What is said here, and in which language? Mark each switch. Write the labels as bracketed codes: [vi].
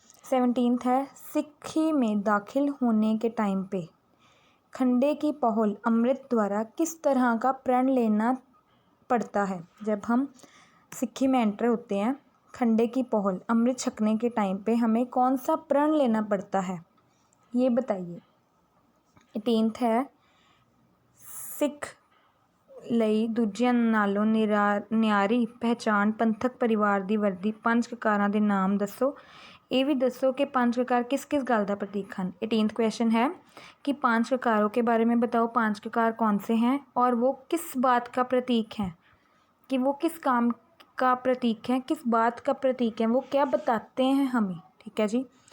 [hi] 17th है, सिक्खी में दाखिल होने के टाइम पे खंडे की पहल अमृत द्वारा किस तरह का प्रण लेना पड़ता है? जब हम सिक्खी में एंटर होते हैं, खंडे की पहल अमृत छकने के टाइम पे हमें कौन सा प्रण लेना पड़ता है, ये बताइए। 18th है, [pa] सिख ਲਈ ਦੂਜਿਆਂ ਨਾਲੋਂ ਨਿਆਰੀ ਪਹਿਚਾਣ ਪੰਥਕ ਪਰਿਵਾਰ ਦੀ ਵਰਦੀ 5 ਕਕਾਰਾਂ ਦੇ ਨਾਮ ਦੱਸੋ। [hi] ये भी दसो कि 5 ककार किस किस गल का प्रतीक हैं। 18th क्वेश्चन है कि 5 ककारों के बारे में बताओ, 5 ककार कौन से हैं और वो किस बात का प्रतीक हैं, कि वो किस काम का प्रतीक हैं, किस बात का प्रतीक है, वो क्या बताते हैं हमें, ठीक है जी।